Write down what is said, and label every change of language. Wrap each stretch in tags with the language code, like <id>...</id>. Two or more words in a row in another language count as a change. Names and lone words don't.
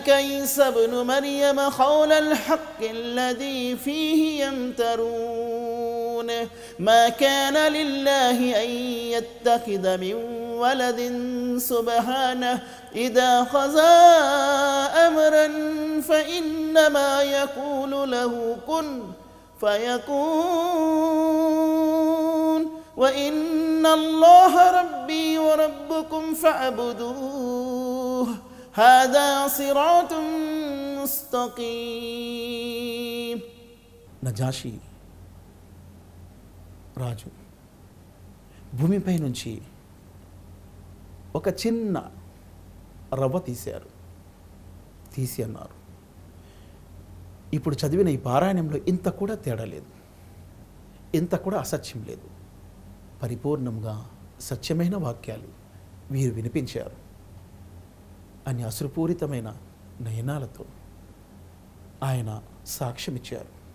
<ar>عيسى ابن مريم قول الحق الذي فيه يمترون ما كان لله أن يتخذ من ولد سبحانه إذا قضى أمرا فإنما يقول له كن فيكون وإن الله ربي وربكم فاعبدوه هذا صراط مستقيم.</ar> <te>నజాషి రాజు భూమిపై నుంచి ఒక చిన్న రవ్వ తీసి అన్నారు, ఇప్పుడు చదివిన ఈ పారాయణంలో ఇంత కూడా తేడా లేదు, ఇంత కూడా అసత్యం లేదు, పరిపూర్ణంగా సత్యమైన వాక్యాలు వీరు వినిపించారు అని అశ్రుపూరితమైన నయనాలతో ఆయన సాక్ష్యమిచ్చారు.</te>